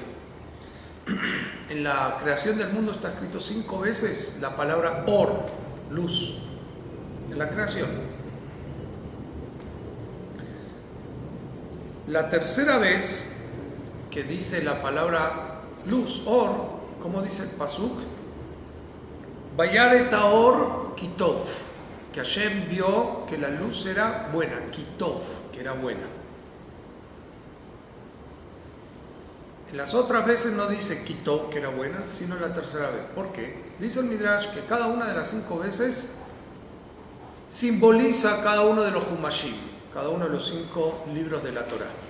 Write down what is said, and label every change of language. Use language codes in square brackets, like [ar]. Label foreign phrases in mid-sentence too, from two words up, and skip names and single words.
[es] En la creación del mundo está escrito 5 veces la palabra or, luz, en la creación. La tercera vez que dice la palabra luz, or, como dice el pasuk, [he] וירא האור כי טוב, [es] que Hashem vio que la luz era buena, kitov, que era buena. En las otras veces no dice kitov, que era buena, sino en la tercera vez. ¿Por qué? Dice el Midrash que cada una de las 5 veces simboliza cada uno de los Humashim, cada uno de los 5 libros de la Torá.